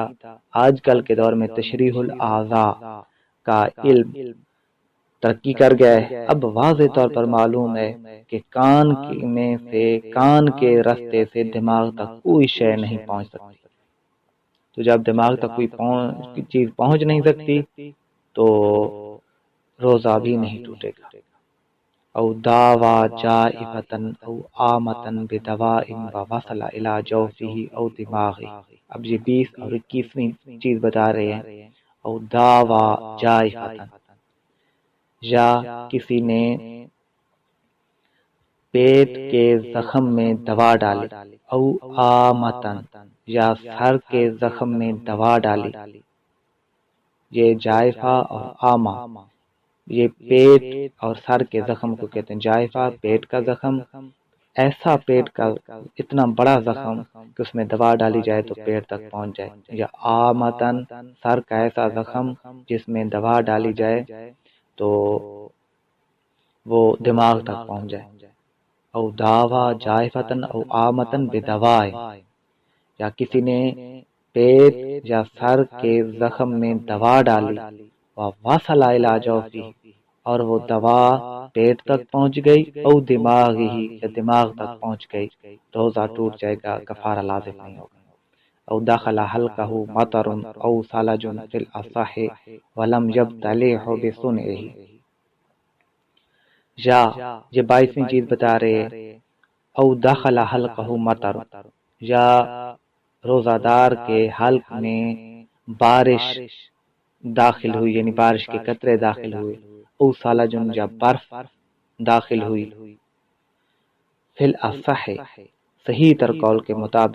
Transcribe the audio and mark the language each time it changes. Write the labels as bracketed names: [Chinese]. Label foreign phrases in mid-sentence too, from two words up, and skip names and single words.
[Urdu] آج کل کے دور میں تشریح الاعضاء کا علم ترقی کر گیا ہے۔ اب واضح طور پر معلوم ہے کہ کان میں سے، کان کے راستے سے دماغ تک کوئی شے نہیں پہنچ سکتی۔ تو جب دماغ تک کوئی چیز پہنچ نہیں سکتی تو روزہ بھی نہیں ٹوٹے گا۔ [Arabic] او داوا جائفتن او آمتن بدواء ووصل الی جوفہ او دماغہ، [Urdu] اب یہ 20 اور 21ویں چیز بتا رہے ہیں۔ [Arabic] او داوا جائفتن، [Urdu] یا کسی نے پیٹ کے زخم میں دوا ڈالی، [Arabic] او آمتن، [Urdu] یا سر کے زخم میں دوا ڈالی۔ یہ جائفہ اور آما، یہ پیٹ اور سر کے زخم کو کہتے ہیں۔ جائفہ پیٹ کا زخم، ایسا پیٹ کا اتنا بڑا زخم کہ اس میں دوا ڈالی جائے تو پیٹ تک پہنچ جائے، یا آمتن سر کا ایسا زخم جس میں دوا ڈالی جائے تو وہ دماغ تک پہنچ جائے۔ [Arabic] او داوا جائفتن او آمتن بدوائے، [Urdu] یا کسی نے پیٹ یا سر کے زخم میں دوا ڈالی، [Arabic] ووصل الی جوفہ، [Urdu] اور وہ دوا پیٹ تک پہنچ گئی، [Arabic] او دماغ [Urdu] ہی، یا دماغ تک پہنچ گئی، روزہ ٹوٹ جائے گا، کفارہ لازم نہیں ہوگا۔ [Arabic] او دخل حلقہ مطر او ثلج فی الاصح ولم یبتلعہ بصنعہ، [Urdu] یا یہ 22ویں چیز بتا رہے ہیں۔ [Arabic] او دخل حلقہ مطر، [Urdu] یا روزہ دار کے حلق میں بارش داخل ہوئی، یعنی بارش کے قطرے داخل ہوئے، [Arabic] او ثلج، [Urdu] یا برف داخل ہوئی، [Arabic] فی الاصح [Urdu] صحیح تر قول کے مطابق،